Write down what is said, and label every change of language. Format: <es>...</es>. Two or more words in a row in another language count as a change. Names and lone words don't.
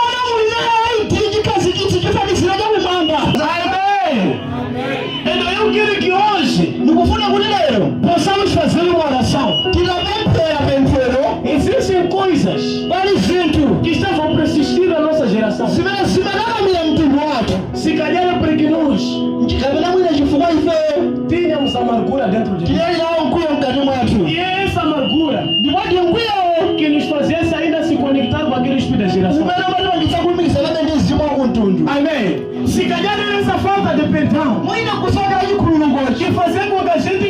<pt>Amém. Então eu quero que hoje</pt> <ny>Ndikufuna kuti lero</ny> <pt>possamos fazer uma oração.</pt> <ny>tikapemphera pemphero</ny> <pt>Existem coisas</pt> <ny>pali zinthu</ny> <pt>que estavam persistir na nossa geração.</pt> <ny>zimene zimanamira mtundu wathu.</ny> <pt>Se calhar é porque nós</pt> <ny>Kapena mwina chifukwa ife</ny> <pt>tínhamos amargura dentro de nós.</pt> <ny>tinali nawo mkwiyo mkati mwathu.</ny> <pt>E é essa amargura</pt> <ny>Ndikwati mkwiyo</ny> <pt>que nos fazia ainda se conectar com aquele espírito da geração.</pt> <ny>umene umatipangitsa kulumikizana ndi mzimu wakumtundu.</ny> <pt>Amém. Se calhar era essa falta de perdão</pt> <ny>Mwina kusokera chikhululuko</ny> <pt>que fazia com que a gente</pt>